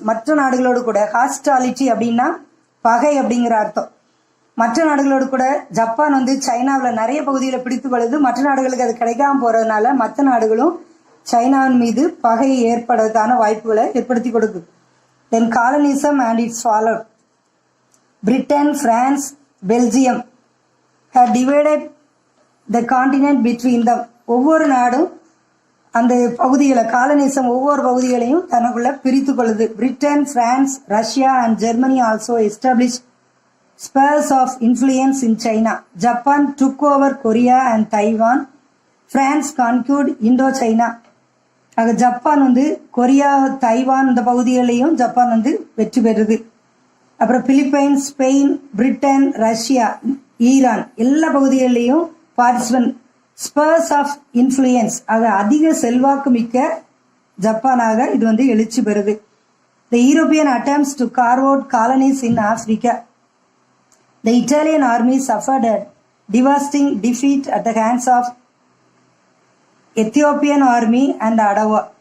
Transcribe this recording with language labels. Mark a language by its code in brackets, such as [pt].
[ta] மற்ற நாடுகளோடு கூட ஹாஸ்பிட்டாலிட்டி அப்படின்னா பகை அப்படிங்கிற அர்த்தம். மற்ற நாடுகளோடு கூட ஜப்பான் சைனாவில் நிறைய பகுதிகளை பிடித்துக் கொள்ளுது. மற்ற நாடுகளுக்கு அது கிடைக்காம போறதுனால மற்ற நாடுகளும் சைனாவின் மீது பகை ஏற்படுவதற்கான வாய்ப்புகளை ஏற்படுத்தி கொடுக்குது. [en] Then colonialism and it's followed. Britain, France, Belgium have divided the continent between them. [ta] ஒவ்வொரு நாடும் அந்த பகுதிகளை காலனிசம் ஒவ்வொரு பகுதிகளையும் தனக்குள்ள பிரித்து கொள்ளுது. [en] Britain, France, Russia and Germany also establish spheres of influence in China. Japan took over Korea and Taiwan. France conquered Indochina. [ta] ஆக Japan Korea, Taiwan இந்த பகுதிகளையும் ஜப்பான் வெற்றி பெறுது. அப்புறம் Philippines, Spain, Britain, Russia, Iran எல்லா பகுதிகளிலையும் பார்ட்டிசிபென்ட். [en] spheres of influence, [ta] ஆக அதிக செல்வாக்கு மிக்க ஜப்பானாக இது எழுச்சி பெறுது. [en] The European attempts to carve out colonies in Africa. The Italian army suffered a devastating defeat at the hands of Ethiopian army and Adawa.